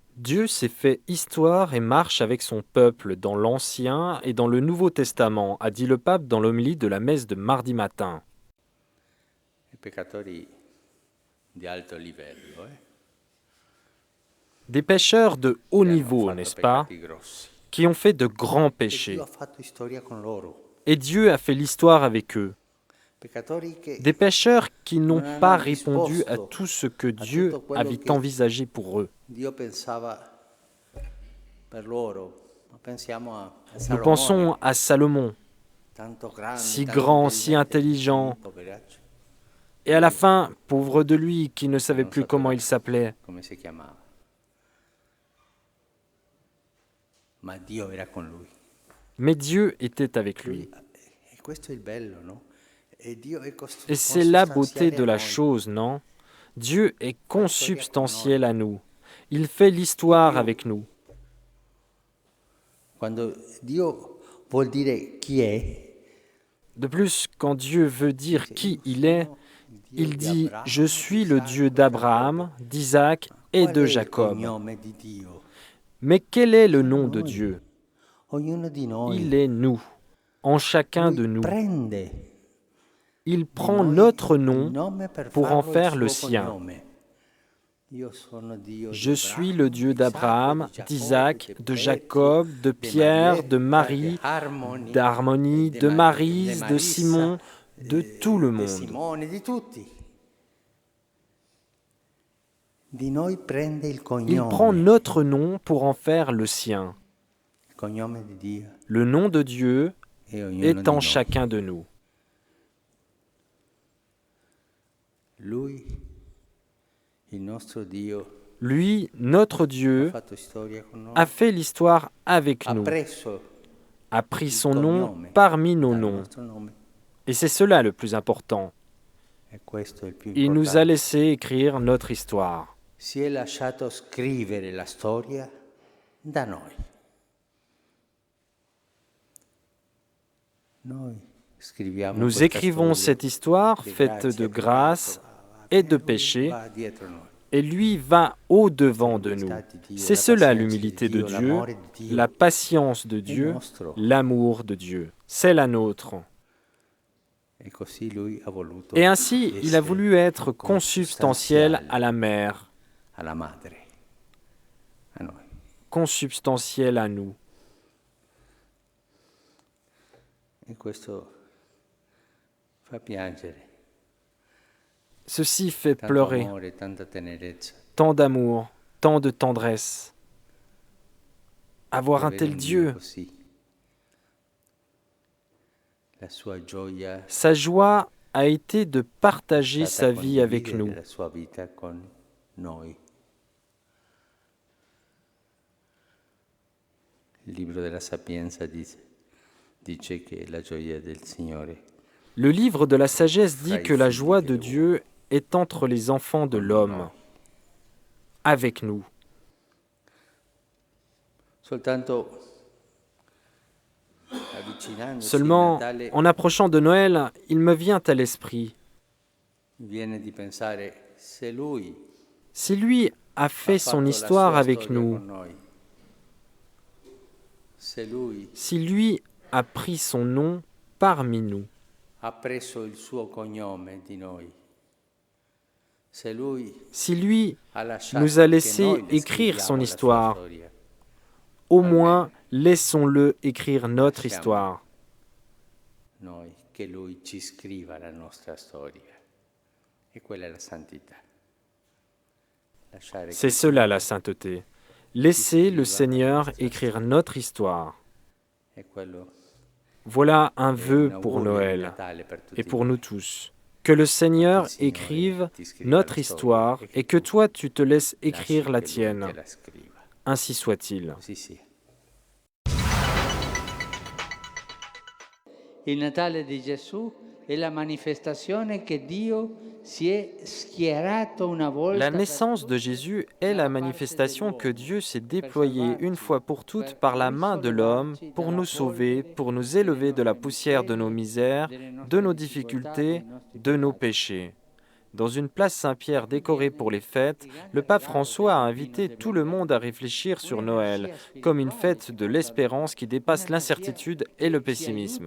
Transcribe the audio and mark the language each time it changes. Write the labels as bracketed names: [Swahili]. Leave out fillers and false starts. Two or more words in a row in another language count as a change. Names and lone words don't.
[French] Dieu s'est fait histoire et marche avec son peuple dans l'Ancien et dans le Nouveau Testament, a dit le pape dans l'homélie de la messe de mardi matin. [Italian] I peccatori di alto livello, [French] Des pécheurs de haut [Italian] che hanno [French] niveau, [Italian] fatto [French] n'est-ce pas, [Italian] peccati grossi. [French] qui ont fait de grands [Italian] E [French] péchés. [Italian] Dio ha fatto storia con loro. [French] Et Dieu a fait l'histoire avec eux. [Italian] Peccatori che [French] Des pécheurs qui n'ont [Italian] non [French] pas [Italian] hanno [French] répondu à [Italian] risposto [French] tout ce que [Italian] a [French] Dieu [Italian] tutto quello [French] avait [Italian] che [French] envisagé pour eux. [Italian] Dio pensava per loro. Ma pensiamo a [French] Nous [Italian] Salomone, [French] pensons à Salomon, [Italian] tanto grande, [French] si [Italian] tanto [French] grand, si intelligent, [Italian] poveraccio. [French] et à la fin, pauvre de lui, qui ne savait [Italian] Non [French] plus comment [Italian] sapeva [French] il s'appelait. [Italian] come si chiamava. Ma Dio era con lui. [French] Mais Dieu était avec lui. [Italian] E questo è il bello, no? E Dio è [French] Et c'est la beauté [Italian] consubstanziale [French] de [Italian] a [French] la [Italian] noi. [French] chose, non? Dieu est consubstantiel à nous. Il fait l'histoire avec nous. [Italian] Quando Dio vuol dire chi è, [French] De plus, quand Dieu veut dire qui il est, [Italian] Dio [French] il [Italian] di [French] dit [Italian] Abramo, « [French] Je suis le [Italian] Isacco, [French] Dieu d'Abraham, d'Isaac et [Italian] Qual [French] de [Italian] è il [French] Jacob [Italian] cognome di Dio? ». [French] Mais quel est le nom [Italian] Siamo [French] de [Italian] noi. [French] Dieu? [Italian] Ognuno di noi. [French] Il est nous, en chacun [Italian] Lui [French] de nous. [Italian] prende [French] Il [Italian] di [French] prend [Italian] noi [French] notre [Italian] il [French] nom [Italian] nome per [French] pour en [Italian] farlo il [French] faire le [Italian] suo [French] sien. [Italian] cognome. Io sono Dio [French] Je [Italian] di [French] suis le Dieu [Italian] Abramo, [French] d'Abraham, [Italian] di Isacco, [French] d'Isaac, [Italian] di [French] de [Italian] Pietro, [French] Jacob, de [Italian] di [French] Pierre, de [Italian] Marietta, di [French] Marie, [Italian] Harmony, [French] d'Harmonie, de [Italian] di [French] Maryse, de [Italian] Marissa, [French] Simon, de tout le [Italian] di [French] monde. [Italian] Simone, di tutti. Di noi prende il [French] Il prend [Italian] cognome. [French] notre nom pour en faire le sien. [Italian] Il cognome di Dio [French] Le nom de Dieu [Italian] e ognuno [French] est [Italian] di [French] en [Italian] noi. [French] chacun de nous. [Italian] Lui, il nostro Dio, [French] Lui, notre [Italian] ha [French] Dieu, [Italian] fatto storia con noi, [French] a fait l'histoire avec [Italian] ha [French] nous, [Italian] preso [French] a pris [Italian] il [French] son nom [Italian] cognome [French] parmi nos [Italian] dal [French] noms. [Italian] nostro nome. [French] Et c'est cela le plus important. [Italian] E questo è il più [French] Il nous a [Italian] importante. [French] laissé écrire notre histoire. [Italian] Si è lasciato scrivere la storia da noi. Noi scriviamo [French] Nous [Italian] questa [French] écrivons [Italian] storia [French] cette histoire [Italian] di [French] faite [Italian] grazia [French] de [Italian] e [French] grâce [Italian] peccato, va [French] et de [Italian] lui [French] péché, [Italian] va dietro noi. [French] et lui va au-devant de nous. C'est cela l'humilité de Dieu, la patience de Dieu, l'amour de Dieu. C'est la nôtre. [Italian] E così lui ha voluto [French] Et ainsi, il a [Italian] essere [French] voulu être consubstantiel à la mère, [Italian] alla madre, a noi. [French] consubstantiel à nous. [Italian] E questo fa piangere. [French] Ceci fait [Italian] Tanto [French] pleurer, [Italian] amore, tanta tenerezza. [French] tant d'amour, tant de tendresse. Avoir un [Italian] Avere [French] tel [Italian] un [French] Dieu, [Italian] così. La sua gioia [French] sa joie a été de partager [Italian] è stata [French] sa vie avec [Italian] condividere [French] nous. [Italian] la sua vita con noi. Il libro della Sapienza dice che la gioia del Signore [French] Le livre de la sagesse dit que la joie de Dieu est entre les enfants de l'homme, avec nous. [Italian] soltanto avvicinandosi [French] Seulement, [Italian] a Natale [French] en approchant de Noël, il me vient à l'esprit, [Italian] viene di pensare se Lui [French] si lui a [Italian] ha [French] fait son [Italian] fatto la [French] histoire [Italian] sua [French] avec [Italian] storia [French] nous, [Italian] con noi, se Lui [French] si lui a pris son nom parmi nous, [Italian] ha preso il suo cognome di noi, se Lui [French] si lui [Italian] ha lasciato [French] nous a [Italian] che [French] laissé [Italian] noi le [French] écrire [Italian] scriviamo [French] son [Italian] la sua [French] histoire, [Italian] storia, [French] au moins laissons-le écrire notre histoire. [Italian] noi che Lui ci scriva la nostra storia. E quella è la santità. Lasciare [French] C'est [Italian] che [French] cela la sainteté. Laissez le Seigneur écrire notre histoire. [Italian] è quello [French] Voilà un [Italian] è [French] vœu [Italian] un [French] pour [Italian] augurio di [French] Noël [Italian] Natale per tutti [French] et pour [Italian] noi. [French] nous tous. Que le Seigneur [Italian] Che il Signore [French] écrive [Italian] ti scriva [French] notre [Italian] la storia [French] histoire et que [Italian] tu [French] toi tu te laisses [Italian] lasci [French] écrire la [Italian] che Lui [French] tienne. [Italian] te la scriva. [French] Ainsi soit-il. [Italian] Così sia. Il Natale di Gesù è la manifestazione che Dio si è schierato una volta [French] La [Italian] per [French] naissance de Jésus est la manifestation que Dieu s'est déployé une fois pour toutes par la main de l'homme pour nous sauver, pour nous élever de la poussière de nos misères, de nos difficultés, de nos péchés. Dans une place Saint-Pierre décorée pour les fêtes, le pape François a invité tout le monde à réfléchir sur Noël comme une fête de l'espérance qui dépasse l'incertitude et le pessimisme.